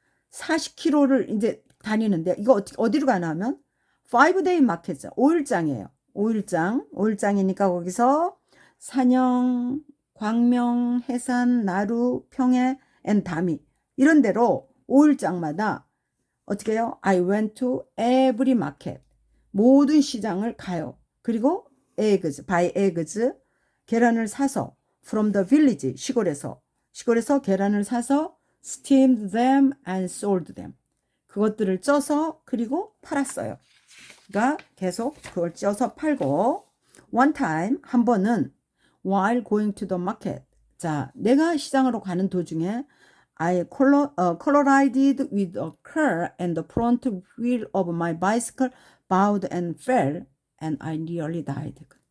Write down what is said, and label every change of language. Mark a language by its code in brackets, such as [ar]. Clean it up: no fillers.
[ko] 40km를 이제 다니는데 이거 어디로 가나 하면 5day 마켓이죠. 5일장이에요. 5일장이니까 거기서 산영, 광명, 해산, 나루, 평해, 다미 이런 데로 5일장마다 어떻게 해요? [en] I went to every market. [ko] 모든 시장을 가요. [en] 그리고 buy eggs, [ko] 계란을 사서 [en] from the village, [ko] 시골에서 시골에서 계란을 사서 [en] steamed them and sold them. [ko] 그것들을 쪄서 그리고 팔았어요. 그러니까 계속 그걸 쪄서 팔고 one time 한 번은 [en] while going to the market. [ko] 자, 내가 시장으로 가는 도중에 [en] I collided with a car and the front wheel of my bicycle bowed and fell and I nearly died.